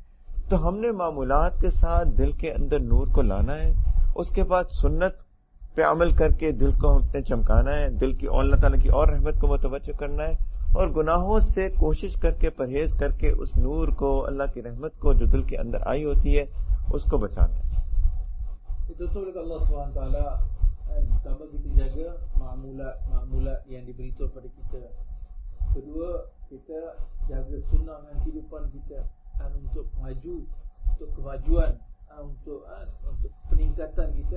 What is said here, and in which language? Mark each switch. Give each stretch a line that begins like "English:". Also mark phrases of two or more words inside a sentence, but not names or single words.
Urdu: تو ہم نے معمولات کے ساتھ دل کے اندر نور کو لانا ہے، اس کے بعد سنت پہ عمل کر کے دل کو ہم نے چمکانا ہے، دل کی اور اللہ تعالیٰ کی اور رحمت کو متوجہ کرنا ہے، اور گناہوں سے کوشش کر کے پرہیز کر کے اس نور کو، اللہ کی رحمت کو جو دل کے اندر آئی ہوتی ہے، اس کو بچانا ہے.
Malay: Itu oleh Allah SWT, pertama kita jaga ma'mulat yang diberitahu pada kita. Kedua, kita jaga sunnah dalam kehidupan kita untuk maju, untuk kemajuan, untuk peningkatan kita.